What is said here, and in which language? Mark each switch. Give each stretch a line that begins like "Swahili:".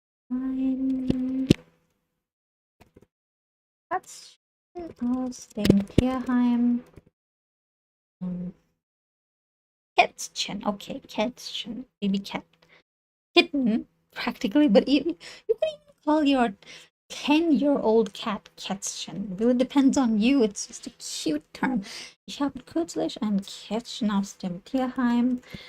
German: Ein Katzchen aus dem Tierheim.
English: Kätzchen, okay, Kätzchen, baby cat, kitten, practically, but you can even call your 10-year-old cat Kätzchen. It really depends on you. It's just a cute term.
German: Ich habe kürzlich ein Kätzchen aus dem Tierheim.